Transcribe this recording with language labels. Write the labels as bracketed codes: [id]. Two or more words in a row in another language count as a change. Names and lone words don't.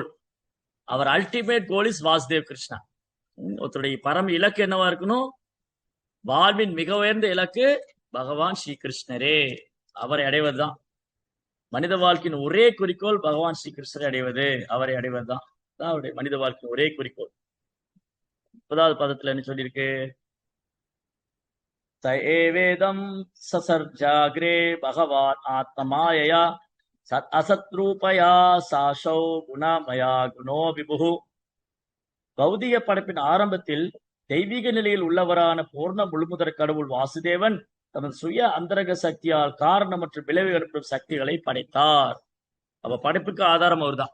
[ta] அவர் [en] ultimate goal is [ta] வாசுதேவ் கிருஷ்ணா. ஒருத்தருடைய பரம இலக்கு என்னவா இருக்கணும்? வாழ்வின் மிக உயர்ந்த இலக்கு பகவான் ஸ்ரீ கிருஷ்ணரே. அவரை அடைவதுதான் மனித வாழ்க்கையின் ஒரே குறிக்கோள். பகவான் ஸ்ரீ கிருஷ்ணரை அடைவது, அவரை அடைவதுதான் அவருடைய மனித வாழ்க்கையின் ஒரே குறிக்கோள். 9வது பதத்துல என்ன சொல்லியிருக்கு? [sa] स एवेदं ससर्जाग्रे भगवान् आत्ममायया असत्रूपया साशौ गुणमया गुणो विभुः. [ta] பௌதிக படைப்பின் ஆரம்பத்தில் தெய்வீக நிலையில் உள்ளவரான பூர்ண முழுமுதற் கடவுள் வாசுதேவன் தனது சுய அந்தரக சக்தியால் காரணம் மற்றும் விளைவு ஏற்படும் சக்திகளை படைத்தார். அப்ப படைப்புக்கு ஆதாரம் அவர்தான்.